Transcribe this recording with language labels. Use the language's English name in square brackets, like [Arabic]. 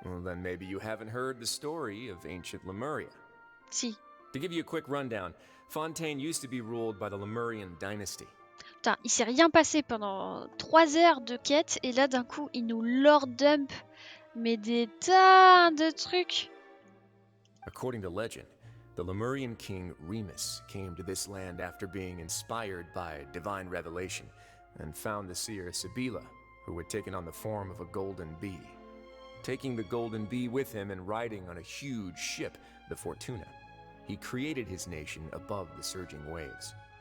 [English] Well, then maybe you haven't heard the story of ancient Lemuria. [French] Si. [English] To give you a quick rundown, Fontaine used to be ruled by the Lemurian dynasty. [French] Putain, il s'est rien passé pendant 3 heures de quête et là d'un coup il nous lord dump mais des tas de trucs. [English] According to legend, the Lemurian king Remus came to this land after being inspired by divine revelation and found the seer Sibila, who had taken on the form of a golden bee. Taking the golden bee with him and riding on a huge ship, the Fortuna, he created his nation above the surging waves.